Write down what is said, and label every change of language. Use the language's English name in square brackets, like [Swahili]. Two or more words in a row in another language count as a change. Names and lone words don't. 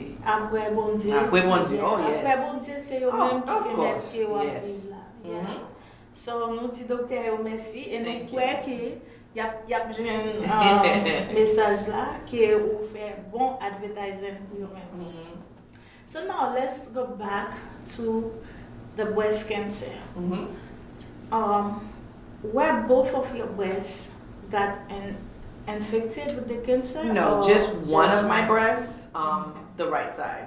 [Haitian Creole] Apre bon Dieu. Apre bon Dieu, [English] oh yes. [Haitian Creole] Apre bon Dieu, se yo men ki te met ki yo yes. la. So, nou di doktor yo mersi, e nou kwe ki yap jwen mesaj la, ki ou fe bon advertising pou yo men. [English] So now, let's go back to the breast cancer. Where both of your breasts got infected with the cancer? No, just one of my breasts, the right side.